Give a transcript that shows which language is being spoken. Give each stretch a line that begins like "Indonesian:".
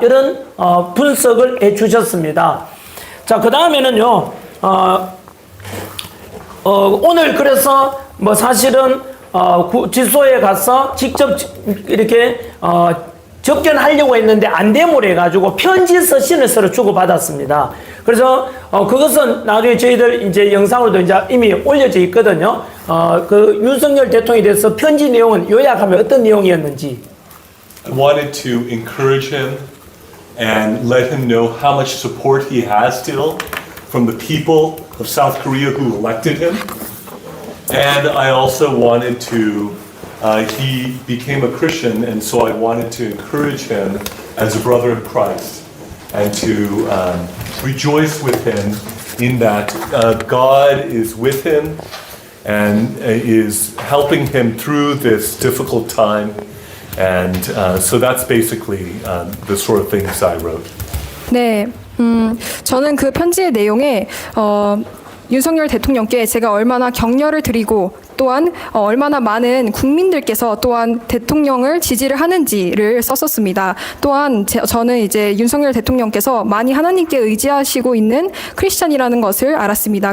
Korean: 이런 분석을 해 주셨습니다. 자, 그 다음에는요, 오늘 그래서 사실은 구치소에 가서 직접 이렇게 접견하려고 했는데 안 되모래 해가지고 편지 서신을 서로 주고받았습니다. 그래서 그것은 나중에 저희들 이제 영상으로도 이제 이미 올려져 있거든요. 그 윤석열 대통령에 대해서 편지 내용은 요약하면 어떤 내용이었는지.
English: I wanted to encourage him and let him know how much support he has still from the people of South Korea who elected him. And I also wanted to, he became a Christian, and so I wanted to encourage him as a brother in Christ and to rejoice with him in that God is with him and is helping him through this difficult time. And so that's basically the sort of things I wrote.
Korean: 네, 저는 그 편지의 내용에 윤석열 대통령께 제가 얼마나 격려를 드리고 또한 얼마나 많은 국민들께서 또한 대통령을 지지를 하는지를 썼었습니다. 또한 저는 이제 윤석열 대통령께서 많이 하나님께 의지하시고 있는 크리스천이라는 것을 알았습니다.